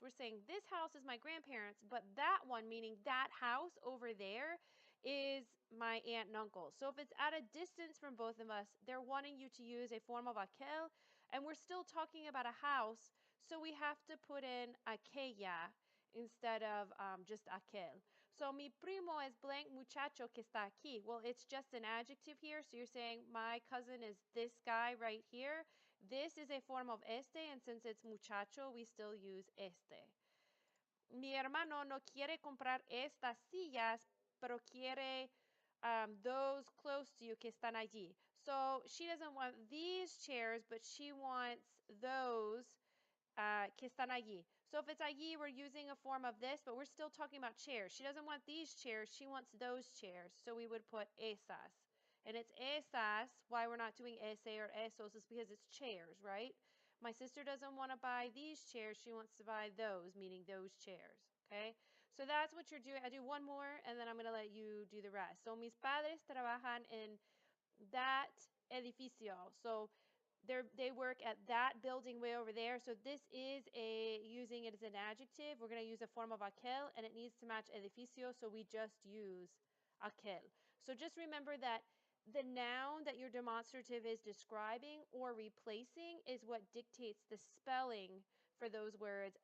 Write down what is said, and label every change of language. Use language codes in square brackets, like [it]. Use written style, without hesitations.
[en] We're saying this house is my grandparents, but that one, meaning that house over there, is my aunt and uncle. So if it's at a distance from both of us, they're wanting you to use a form of aquel, and we're still talking about a house, so we have to put in aquella instead of just aquel. [es] So mi primo es blank muchacho que está aquí. [en] Well, it's just an adjective here, so you're saying my cousin is this guy right here. This is a form of este, and since it's muchacho, we still use este. [es] Mi hermano no quiere comprar estas sillas, pero quiere [en] those close to you [es] que están allí. [en] So she doesn't want these chairs, but she wants those [es] que están allí. [en] So if it's allí, we're using a form of this, but we're still talking about chairs. She doesn't want these chairs. She wants those chairs. So we would put esas. And it's esas. Why we're not doing ese or esos is because it's chairs, right? My sister doesn't want to buy these chairs. She wants to buy those, meaning those chairs. Okay? So that's what you're doing. I do one more, and then I'm going to let you do the rest. [es] So mis padres trabajan en that edificio. [en] So they work at that building way over there. So this is using it as an adjective. We're going to use a form of aquel, and it needs to match edificio, so we just use aquel. So just remember that the noun that your demonstrative is describing or replacing is what dictates the spelling for those words.